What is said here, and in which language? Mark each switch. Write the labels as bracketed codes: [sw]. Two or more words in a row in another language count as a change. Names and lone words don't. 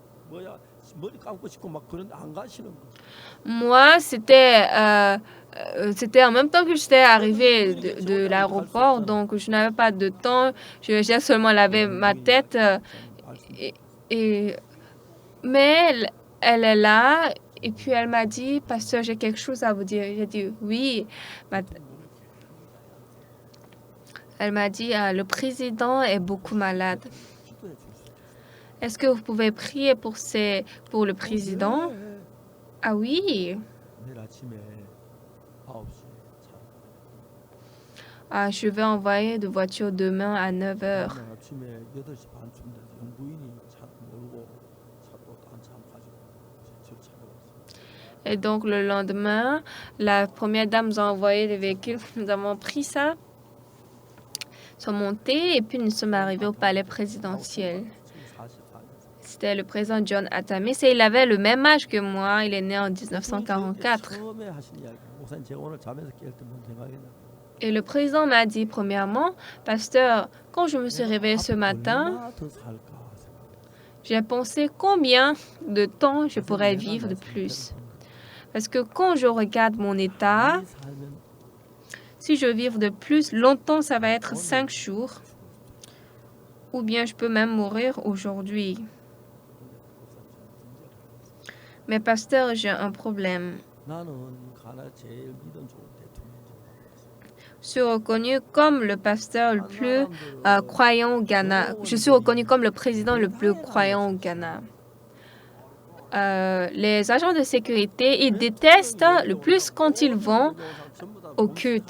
[ko] 뭐야 머리 감고 싶고 막 그런데 안 가시는 거. [fr] Moi, c'était en même temps que j'étais arrivée de l'aéroport, donc je n'avais pas de temps. J'ai seulement lavé ma tête. Et, et- mais elle est là, et puis elle m'a dit, Pasteur, j'ai quelque chose à vous dire. J'ai dit, oui. Elle m'a dit, le président est beaucoup malade. [ko] 기도해 줄 수 있겠어요? [fr] Est-ce que vous pouvez prier pour le président? [ko] 네. [fr] Ah oui. [ko] 내일 아침에 9시에 차. [fr] Ah, je vais envoyer de voiture demain à 9 heures. [ko] 다음날 아침에 8시 반쯤 돼서 영부인이 차 몰고 차 또 딴 차 가지고 저 찾아왔어요. [fr] Et donc, le lendemain, la première dame nous a envoyé le véhicule. Nous avons pris ça, sont montés, et puis nous sommes arrivés au palais présidentiel. 1944. C'était le président John Atamis, et il avait le même âge que moi. Il est né en 1944. [ko] 처음에 하신 이야기. 목사님 제가 오늘 잠에서 깰 때 뭔 생각했나? [fr] Et le président m'a dit, premièrement, Pasteur, quand je me suis réveillé ce matin, [ko] 얼마나 더 살까 생각. [fr] j'ai pensé combien de temps je pourrais vivre de plus. Parce que quand je regarde mon état, [ko] 살면 [fr] si je vivre de plus longtemps, ça va être 5 jours. Ou bien je peux même mourir aujourd'hui. Mais pasteur, j'ai un problème. [ko] 나는 가나 제일 믿음 좋은 대통령. [fr] Je suis reconnu comme le pasteur le plus croyant au Ghana. Je suis reconnu comme le président le plus croyant au Ghana. Les agents de sécurité, ils détestent le plus quand ils vont au culte.